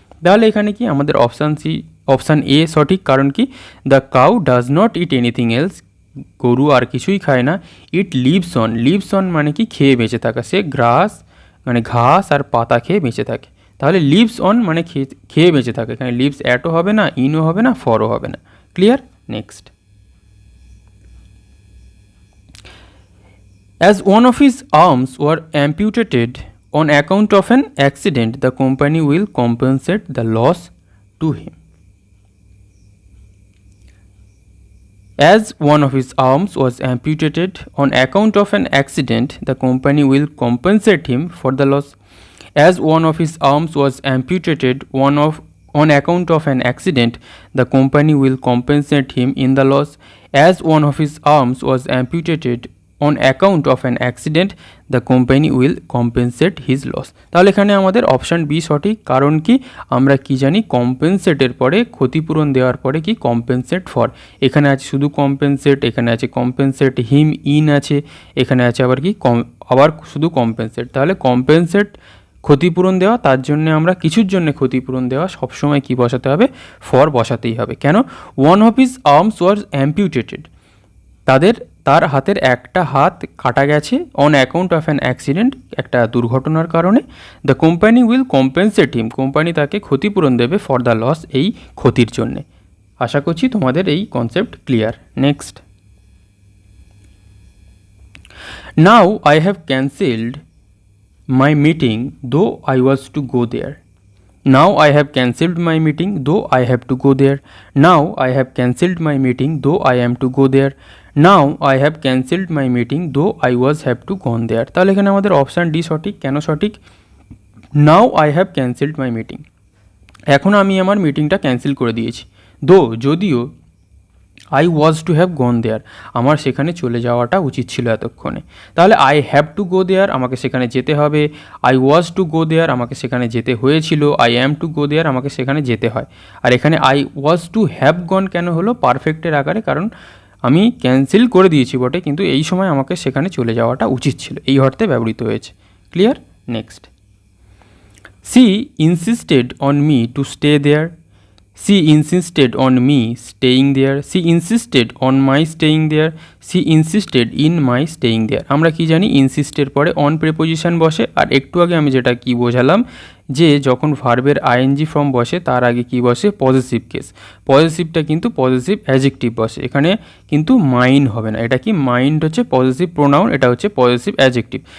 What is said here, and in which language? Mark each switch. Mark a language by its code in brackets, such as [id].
[bn] তাহলে এখানে কি আমাদের অপশান এ সঠিক, কারণ কি the cow does not it anything else, গরু আর কিছুই খায় না। ইট লিভস অন মানে কি খেয়ে বেঁচে থাকা, সে গ্রাস মানে ঘাস আর পাতা খেয়ে বেঁচে থাকে। তাহলে লিভস অন মানে খেয়ে বেঁচে থাকে, এখানে লিভস অ্যাটও হবে না, ইনও হবে না, ফরও হবে না। Clear? [en] Next, as one of his arms were amputated on account of an accident, the company will compensate the loss to him. As one of his arms was amputated on account of an accident, the company will compensate him for the loss. As one of his arms was amputated on account of an accident, the company will compensate him in the loss. As one of his arms was amputated on account of an accident, the company will compensate his loss. [bn] তাহলে এখানে আমাদের option B সঠিক, কারণ কি আমরা কি জানি কম্পেনসেটের পরে, ক্ষতিপূরণ দেওয়ার পরে কি কম্পেনসেট ফর, এখানে আছে শুধু কম্পেনসেট, এখানে আছে কম্পেনসেট হিম ইন আছে, এখানে আছে আবার কি আবার শুধু কম্পেনসেট। তাহলে কম্পেনসেট ক্ষতিপূরণ দেওয়া, তার জন্য আমরা কিছুর জন্য ক্ষতিপূরণ দেওয়া সবসময় কি বসাতে হবে? ফর বসাতেই হবে। কেন? ওয়ান অফ হিজ আর্মস ওয়াজ অ্যাম্পিউটেটেড, তার হাতের একটা হাত কাটা গেছে, on account of an accident, একটা দুর্ঘটনার কারণে। The company will compensate him, company তাকে ক্ষতিপূরণ দেবে ফর দ্য লস, এই ক্ষতির জন্যে। আশা করছি তোমাদের এই concept clear. [en] Next, now I have cancelled my meeting though I was to go there. Now I have cancelled my meeting though I have to go there. Now I have cancelled my meeting though I am to go there. Now I have cancelled my meeting though I was have to gone there. [bn] তাহলে এখানে আমাদের option D সঠিক। কেন সঠিক? Now I have cancelled my meeting, এখন আমি আমার মিটিংটা ক্যান্সেল করে দিয়েছি। যদিও I was to have gone দেয়ার, আমার সেখানে চলে যাওয়াটা উচিত ছিল এতক্ষণে। তাহলে আই হ্যাভ টু গো দেয়ার, আমাকে সেখানে যেতে হবে। আই ওয়াজ টু গো দেয়ার, আমাকে সেখানে যেতে হয়েছিল। আই অ্যাম টু গো দেয়ার, আমাকে সেখানে যেতে হয়। আর এখানে I was to have gone কেন হলো পারফেক্টের আকারে, কারণ আমি ক্যান্সেল করে দিয়েছি বটে, কিন্তু এই সময় আমাকে সেখানে চলে যাওয়াটা উচিত ছিল, এই অর্থে ব্যবহৃত হয়েছে। Clear? [en] Next, she insisted on me to stay there. She insisted on me staying there. She insisted on my staying there. She insisted in my staying there. [bn] আমরা কি জানি, ইনসিস্টের পরে অন প্রিপোজিশন বসে, আর একটু আগে আমি যেটা কি বোঝালাম যে যখন ভার্বের আইএনজি ফর্ম বসে তার আগে কি বসে, পজিটিভ কেস। পজিটিভটা কিন্তু পজিটিভ অ্যাডজেক্টিভ বসে, এখানে কিন্তু মাইন্ড হবে না। এটা কি, মাইন্ড হচ্ছে পজিটিভ প্রোনাউন, এটা হচ্ছে পজিটিভ অ্যাডজেক্টিভ।